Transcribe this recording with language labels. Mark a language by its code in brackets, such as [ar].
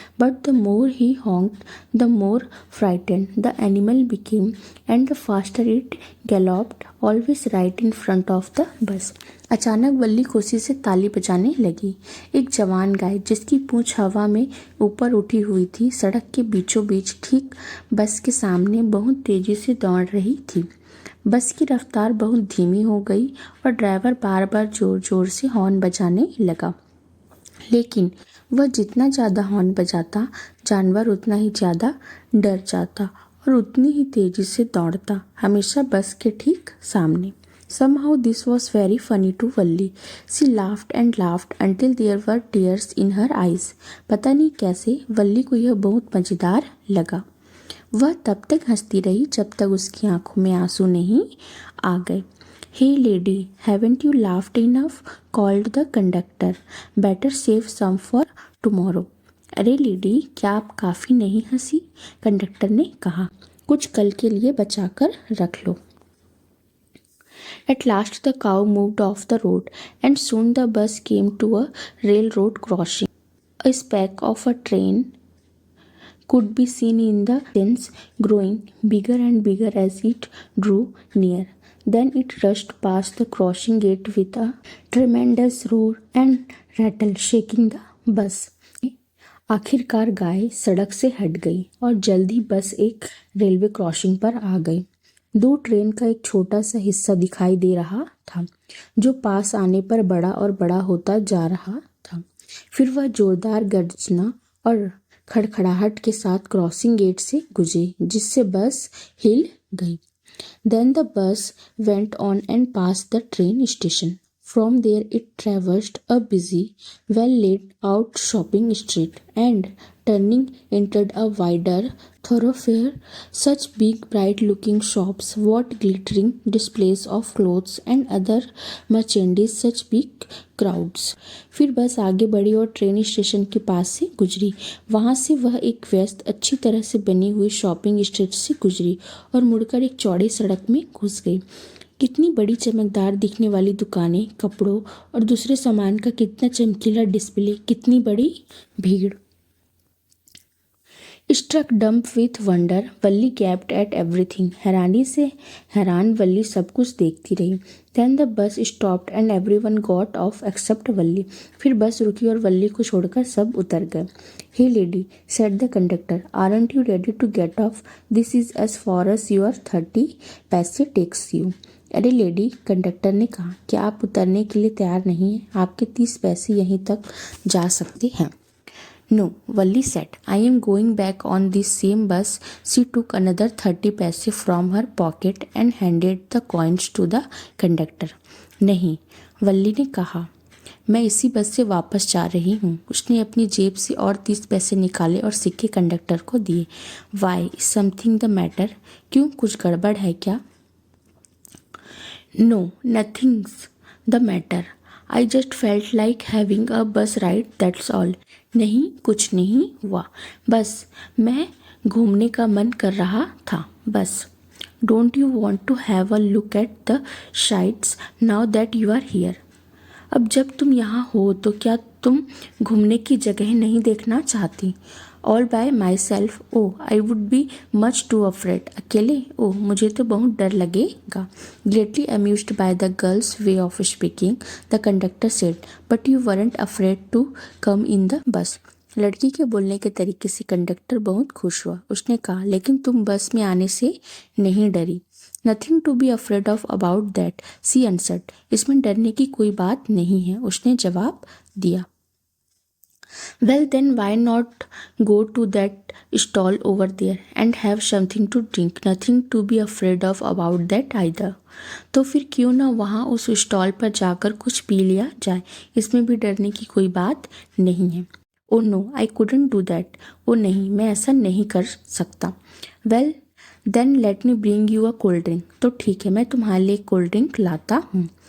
[en] But the more he honked, the more frightened the animal became, and the faster it galloped, always right in front of the bus. [hi] अचानक वल्ली खुशी से ताली बजाने लगी। एक जवान गाय जिसकी पूंछ हवा में ऊपर उठी हुई थी, सड़क के बीचों बीच ठीक बस के सामने बहुत तेजी से दौड़ रही थी। बस की रफ्तार बहुत धीमी हो गई और ड्राइवर बार बार जोर जोर से हॉर्न बजाने लगा। लेकिन वह जितना ज़्यादा हॉर्न बजाता जानवर उतना ही ज़्यादा डर जाता और उतनी ही तेज़ी से दौड़ता, हमेशा बस के ठीक सामने। [en] Somehow this was very funny to Valli. She laughed and laughed until there were tears in her eyes. [hi] पता नहीं कैसे वल्ली को यह बहुत मज़ेदार लगा। वह तब तक हंसती रही जब तक उसकी आंखों में आंसू नहीं आ गए। [en] Hey lady, haven't you laughed enough? called the conductor. Better save some for tomorrow. [hi] अरे लेडी, क्या आप काफ़ी नहीं हंसी? कंडक्टर ने कहा, कुछ कल के लिए बचाकर रख लो। [en] At last the cow moved off the road and soon the bus came to a railroad crossing. A speck of a train could be seen in the distance, growing bigger and bigger as it drew near. Then it rushed past the crossing gate with a tremendous roar and rattle, shaking the bus. [hi] आखिरकार गाय सड़क से हट गई और जल्दी बस एक railway crossing पर आ गई। दूर ट्रेन का एक छोटा सा हिस्सा दिखाई दे रहा था, जो पास आने पर बड़ा और बड़ा होता जा रहा था। फिर वह जोरदार गर्जना और खड़खड़ाहट के साथ क्रॉसिंग गेट से गुजरी, जिससे बस हिल गई। [en] Then the bus went on and passed the train station. From there it traversed a busy, well laid out shopping street and turning entered a wider thoroughfare. Such big bright looking shops, what glittering displays of clothes and other merchandise, such big crowds. [hi] फिर बस आगे बढ़ी और train station के पास से गुजरी। वहाँ से वह एक व्यस्त अच्छी तरह से बनी हुई शॉपिंग स्ट्रीट से गुजरी और मुड़कर एक चौड़ी सड़क में घुस गई। कितनी बड़ी चमकदार दिखने वाली दुकानें, कपड़ों और दूसरे सामान का कितना चमकीला डिस्प्ले, कितनी बड़ी भीड़। [en] Struck dumb with wonder, Valli gaped at everything. [hi] हैरानी से हैरान वल्ली सब कुछ देखती रही। [en] Then the bus stopped and everyone got off except Valli. [hi] फिर बस रुकी और वल्ली को छोड़कर सब उतर गए। [en] Hey lady, said the conductor, aren't you ready to get off? This is as far as your 30 paise takes you. [hi] अरे लेडी, कंडक्टर ने कहा, क्या आप उतरने के लिए तैयार नहीं हैं? आपके 30 पैसे यहीं तक जा सकते हैं। [en] No, Valli said, I am going back on this same bus. She took another 30 paise from her pocket and handed the coins to the conductor. [hi] नहीं, वल्ली ने कहा, मैं इसी बस से वापस जा रही हूँ। उसने अपनी जेब से और 30 पैसे निकाले और सिक्के कंडक्टर को दिए। [en] Why, is something the matter? [hi] क्यों, कुछ गड़बड़ है क्या? [en] No, nothing's the matter. I just felt like having a bus ride, that's all. [hi] नहीं, कुछ नहीं हुआ, बस मैं घूमने का मन कर रहा था, बस। [en] Don't you want to have a look at the sights now that you are here? [hi] अब जब तुम यहाँ हो तो क्या तुम घूमने की जगह नहीं देखना चाहती? [en] All by myself? Oh, I would be much too afraid. [hi] अकेले? ओह, मुझे तो बहुत डर लगेगा। [en] Greatly amused by the girl's way of speaking, the conductor said, but you weren't afraid to come in the bus. [hi] लड़की के बोलने के तरीके से कंडक्टर बहुत खुश हुआ। उसने कहा, लेकिन तुम बस में आने से नहीं डरी? [en] Nothing to be afraid of about that, she answered. [hi] इसमें डरने की कोई बात नहीं है, उसने जवाब दिया। [en] Well then, why not go to that stall over there and have something to drink? Nothing to be afraid of about that either. [hi] तो फिर क्यों ना वहाँ उस स्टॉल पर जाकर कुछ पी लिया जाए, इसमें भी डरने की कोई बात नहीं है। [en] Oh no, I couldn't do that. [hi] ओ नहीं, मैं ऐसा नहीं कर सकता। [en] Well then let me bring you a cold drink. [hi] तो ठीक है, मैं तुम्हारे लिए कोल्ड ड्रिंक लाता हूँ।